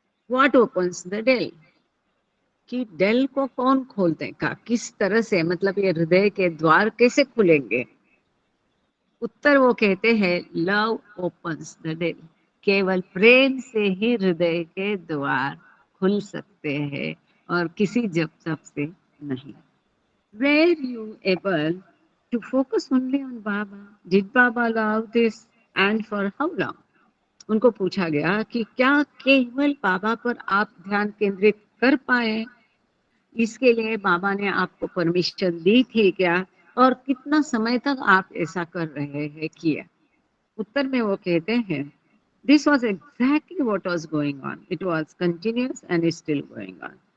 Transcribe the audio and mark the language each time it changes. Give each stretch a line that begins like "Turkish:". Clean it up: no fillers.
English: What opens the dell?
Hindi: कि del को कौन खोलते का, किस तरह से, मतलब ये हृदय के द्वार कैसे खुलेंगे? उत्तर वो कहते हैं,
English: Love opens the dell.
Hindi: केवल प्रेम से ही हृदय के द्वार खुल सकते हैं और किसी जप तप से नहीं।
English: Were you able to focus only on Baba? Did Baba allow this and for how long?
Hindi: उनको पूछा गया कि क्या केवल बाबा पर आप ध्यान केंद्रित कर पाए, इसके लिए बाबा ने आपको परमिशन दी थी क्या, और कितना समय तक आप ऐसा कर रहे हैं किया? उत्तर में वो कहते हैं,
English: This was exactly what was going on, it was continuous and still going on.